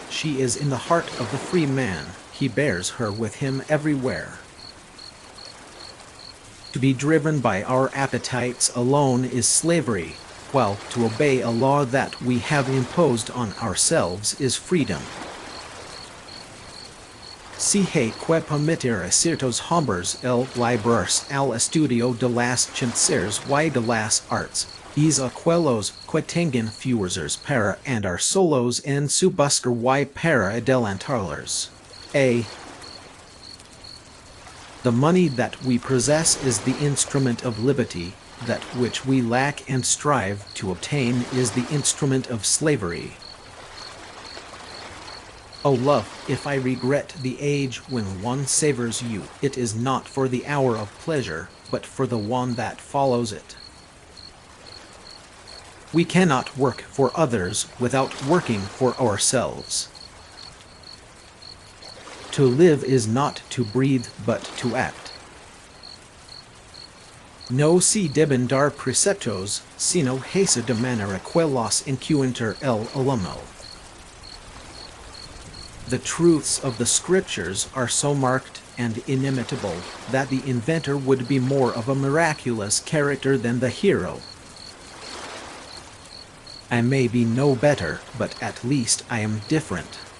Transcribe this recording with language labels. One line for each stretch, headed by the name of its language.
English: She is in the heart of the free man. He bears her with him everywhere. To be driven by our appetites alone is slavery, while to obey a law that we have imposed on ourselves is freedom.
Spanish: Si hay que permitir a ciertos hombres el librarse al estudio de las ciencias y de las artes, es aquellos que tengan fuerzas para andar solos en su buscar y para adelantarlos.
English: The money that we possess is the instrument of liberty, that which we lack and strive to obtain is the instrument of slavery. O love, if I regret the age when one savors you, it is not for the hour of pleasure, but for the one that follows it. We cannot work for others without working for ourselves. To live is not to breathe, but to act.
Spanish: No se deben dar preceptos, sino hacer de manera que los encuentre el alumno.
English: The truths of the scriptures are so marked and inimitable that the inventor would be more of a miraculous character than the hero. I may be no better, but at least I am different.